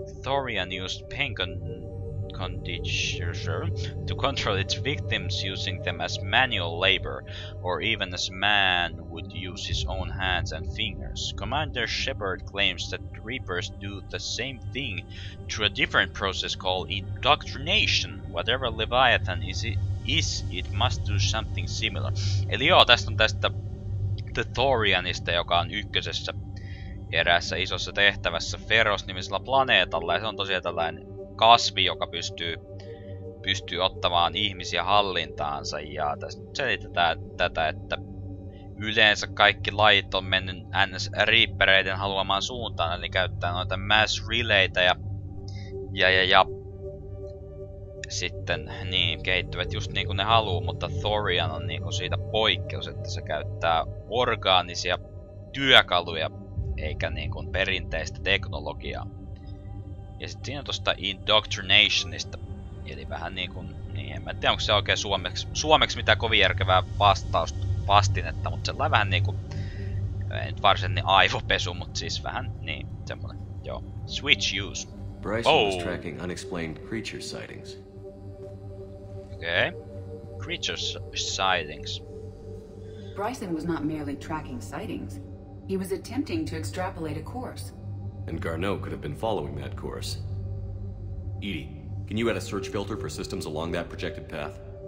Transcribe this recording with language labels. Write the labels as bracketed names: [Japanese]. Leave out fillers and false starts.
[English] Thorian used pain conditioner to control its victims, using them as manual labor, or even as a man would use his own hands and fingers. Commander Shepard claims that Reapers do the same thing through a different process called indoctrination. Whatever Leviathan is, it must do something similar. [Finnish] Eli joo, tästä on tästä The Thorianista, joka on ykkösessä eräässä isossa tehtävässä Pharos-nimisellä planeetalla, ja se on tosiaan tällainen kasvi, joka pystyy ottamaan ihmisiä hallintaansa, ja tässä nyt selitetään tätä, että yleensä kaikki lajit on mennyt NS-reapereiden haluamaan suuntaan, eli käyttää noita mass relaytä ja sitten niin kehittyvät just niin kuin ne haluu, mutta Thorian on niin kuin siitä poikkeus, että se käyttää orgaanisia työkaluja eikä niin kuin perinteistä teknologiaa. Ja sitten siinä on tosta indoctrinationista, eli vähän niin kuin, niin en mä tiedä onko se oikein suomeksi mitään kovin järkevää vastinetta, mutta sellainen vähän niinku, ei nyt varsinainen aivopesu, mutta siis vähän niin, semmonen, joo. [English] Switch use. Bryson was tracking unexplained creature sightings. Okay. Creature sightings. Bryson was not merely tracking sightings. He was attempting to extrapolate a course. and Garneau could have been following that course. Edie, can you add a search filter for systems along that projected path?